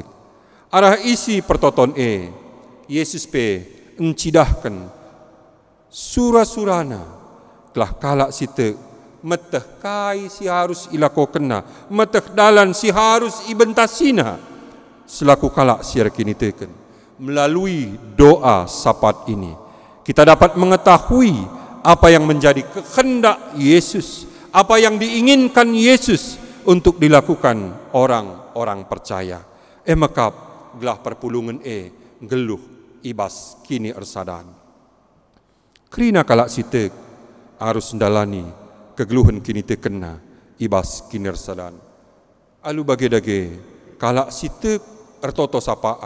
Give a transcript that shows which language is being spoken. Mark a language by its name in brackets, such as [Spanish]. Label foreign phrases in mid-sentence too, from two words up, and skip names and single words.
[Batak Karo] Arah isi pertoton Yesus pe encidahkan surah-surana telah kalak sitek meteh kai si harus ilako kena, meteh dalan si harus ibentasina selaku kalak siar kini teken. [Indonesian] Melalui doa sapat ini kita dapat mengetahui apa yang menjadi kehendak Yesus, apa yang diinginkan Yesus untuk dilakukan orang-orang percaya. [Batak Karo] Maka gelah perpulungan geluh ibas kini ersadan. Krina kalak sitek harus ndalani kegeluhan kini tekena ibas kini ersadan. Alu bage-dage kalak sitek ertoto sapaat.